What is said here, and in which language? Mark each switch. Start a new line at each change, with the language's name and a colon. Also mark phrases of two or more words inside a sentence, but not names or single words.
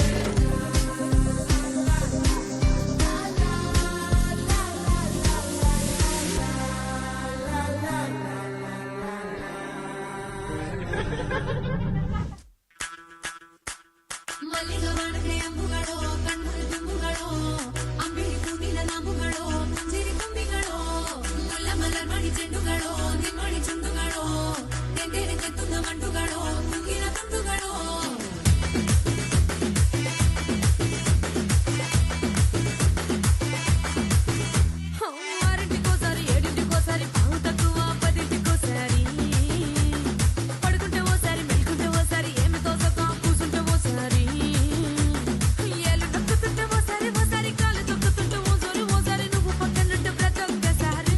Malayalam: മല്ലിക വാണത്തെ അമ്പുകളോ, കണ്ണുകൾ തുമ്പുകളോ, അമ്പിളി പൂവിന നാമ്പുകളോ, പുഞ്ചിരി തുമ്പികളോ, മുല്ല മലർ മണി ചെണ്ടുകളോ, നിന്മണി ചുണ്ടുകളോ, തെണ്ടെടുത്തെത്തുന്ന വണ്ടുകളോ, മുങ്ങിന തുണ്ടുകളോ.
Telugu: ఆరింటికోసారి ఏడింటికోసారి పావు తక్కువ పదింటికోసారి, పడుకుంటే ఓసారి మెలుకుంటే ఓసారి, ఏమి తోసక కూసుంటే ఓసారి, ఏళ్ళు నొక్కుతుంటే ఓసారి ఓసారి, కాలు తొక్కుతుంటే ఓసారి, నువ్వు పక్కనుంటే ప్రతి ఒక్కసారి.